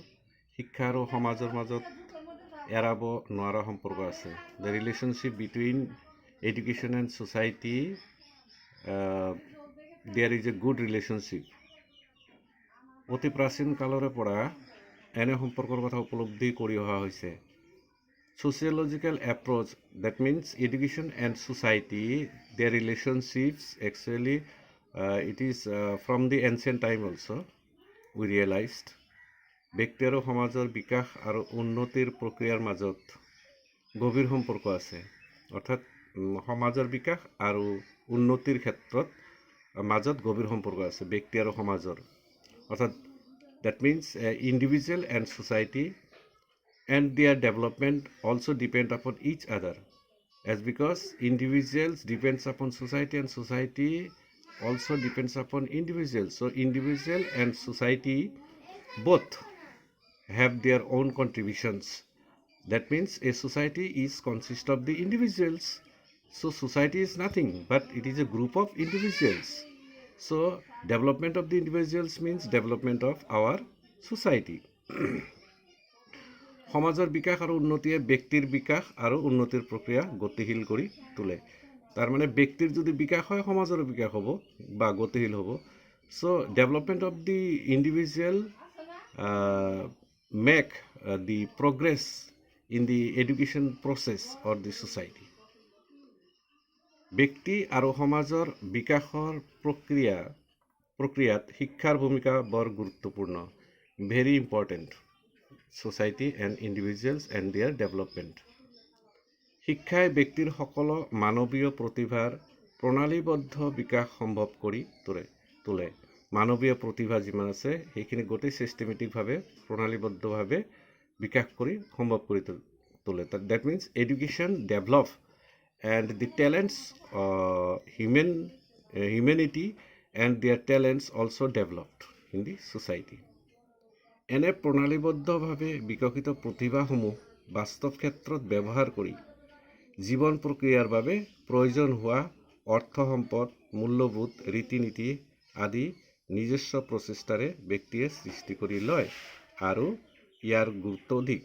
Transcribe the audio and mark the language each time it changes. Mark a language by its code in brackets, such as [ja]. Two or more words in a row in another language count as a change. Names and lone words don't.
[as] শিক্ষা আৰু সমাজৰ মাজত এৰাব নোৱাৰা সম্পৰ্ক আছে। [en] The relationship between education and society, there is a good relationship. [as] অতি প্ৰাচীন কালৰে পৰা এনে সম্পৰ্কৰ কথা উপলব্ধি কৰি অহা হৈছে। [en] Sociological approach, that means education and society, their relationships actually it is from the ancient time also we realized. [as] ব্যক্তি আৰু সমাজৰ বিকাশ আৰু উন্নতিৰ প্ৰক্ৰিয়াৰ মাজত গভীৰ সম্পৰ্ক আছে। অৰ্থাৎ সমাজৰ বিকাশ আৰু উন্নতিৰ ক্ষেত্ৰত মাজত গভীৰ সম্পৰ্ক আছে ব্যক্তি আৰু সমাজৰ। [en] অৰ্থাৎ that means individual and society and their development also depend upon each other, as because individuals depends upon society and society also depends upon individuals. So individual and society both have their own contributions. That means a society is consist of the individuals. So society is nothing but it is a group of individuals. So development of the individuals means development of our society. [as] সমাজৰ বিকাশ আৰু উন্নতিয়ে ব্যক্তিৰ বিকাশ আৰু উন্নতিৰ প্ৰক্ৰিয়া গতিশীল কৰি তোলে। তাৰ মানে ব্যক্তিৰ যদি বিকাশ হয় সমাজৰ বিকাশ হ'ব বা গতিশীল হ'ব। [en] So development of the individual make the progress in the education process or the society. [as] ব্যক্তি আৰু সমাজৰ বিকাশৰ প্ৰক্ৰিয়াত শিক্ষাৰ ভূমিকা বৰ গুৰুত্বপূৰ্ণ, [en] very important. society and individuals and their development. [as] শিক্ষাই ব্যক্তিৰ সকলো মানৱীয় প্ৰতিভাৰ প্ৰণালীবদ্ধ বিকাশ সম্ভৱ কৰি তোলে। মানৱীয় প্ৰতিভা যিমান আছে সেইখিনি গোটেই চিষ্টেমেটিকভাৱে প্ৰণালীবদ্ধভাৱে বিকাশ কৰি সম্ভৱ কৰি তোলে। [en] That means education develop and the talents humanity and their talents also developed in the society. [as] এনে প্ৰণালীবদ্ধভাৱে বিকশিত প্ৰতিভাসমূহ বাস্তৱ ক্ষেত্ৰত ব্যৱহাৰ কৰি জীৱন প্ৰক্ৰিয়াৰ বাবে প্ৰয়োজন হোৱা অৰ্থ সম্পদ, মূল্যবোধ, ৰীতি নীতি আদি নিজস্ব প্ৰচেষ্টাৰে ব্যক্তিয়ে সৃষ্টি কৰি লয় আৰু ইয়াৰ গুৰুত্ব অধিক।